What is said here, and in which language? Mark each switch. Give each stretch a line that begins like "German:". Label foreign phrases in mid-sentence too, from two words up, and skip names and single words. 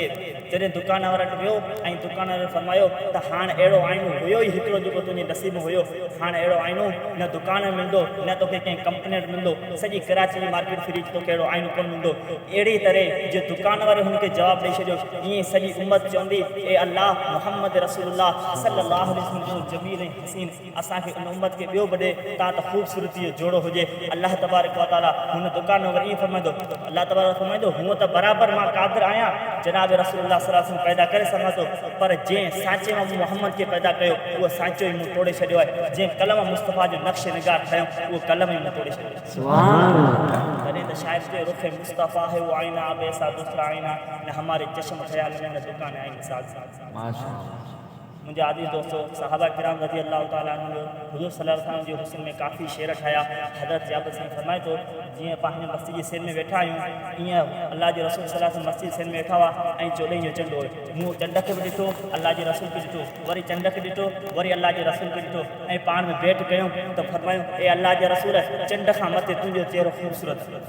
Sindhi: जॾहिं दुकान वारे वटि वियो ऐं दुकान वारे फरमायो त हाणे अहिड़ो आइनो हुयो ई हिकिड़ो जेको तुंहिंजे नसीब में हुयो, हाणे अहिड़ो आइनो न दुकान में मिलंदो न तोखे कंहिं कंपनी में मिलंदो, सॼी कराची जी मार्केट फ्री तोखे अहिड़ो आइनो कोन मिलंदो। अहिड़ी तरह जो दुकान वारे हुनखे जवाबु ॾेई छॾियो ईअं सॼी उम्मत चवंदी ए अल्लाह मोहम्मद
Arabic: رسول الله صلى الله عليه وسلم
Sindhi: जमील ऐं हसीन असांखे उन उम्मत खे ॿियो बि ॾे तव्हां त ख़ूबसूरती जो जोड़ो हुजे। अल्लाह
Arabic: تبارك وتعالى
Sindhi: हुन दुकान में वरी ईअं फरमाईंदो अल्लाह तबारक फरमाईंदो हूअं त बराबरि मां क़ादिर आहियां जनाब
Arabic: رسول الله صلى الله عليه وسلم
Sindhi: पैदा करे सघां थो, पर जंहिं सांचे मां मोहम्मद खे पैदा कयो उहो सांचो ई मूं तोड़े छॾियो आहे। जंहिं कलम मुस्तफ़ा जो नक्श निगार ठाहियो उहो कलम ई मूं तोड़े छॾियो। तॾहिं त शायदि के
Urdu: رخ مصطفیٰ ہے وہ آئینہ اب ایسا دوسرا آئینہ نہ ہمارے چشم خیال میں نہ دکان آئینہ ساز.
Sindhi: मुंहिंजे आज़ीज़ दोस्तों, सहाबा किराम
Arabic: رضي الله تعالى عنه
Sindhi: हुज़ूर
Arabic: صلى الله عليه وسلم
Sindhi: जे हुस्न में काफ़ी शेर ठाहिया। हज़रत जाबिर साईं फरमाए थो जीअं पंहिंजे मस्जिद जे सिर में वेठा आहियूं ईअं अल्लाह जे रसूल
Arabic: صلى الله عليه وسلم
Sindhi: मस्जिद सिर में वेठा हुआ ऐं चोॾहं जो चंड हुयो। मूं चंड खे बि ॾिठो, अल्लाह जे रसूल खे ॾिठो, वरी चंड खे ॾिठो, वरी अल्लाह जे रसूल खे ॾिठो ऐं पाण में भेंट कयूं त फरमायूं ए अल्लाह जे रसूल चंड खां मथे तुंहिंजो चहिरो ख़ूबसूरत।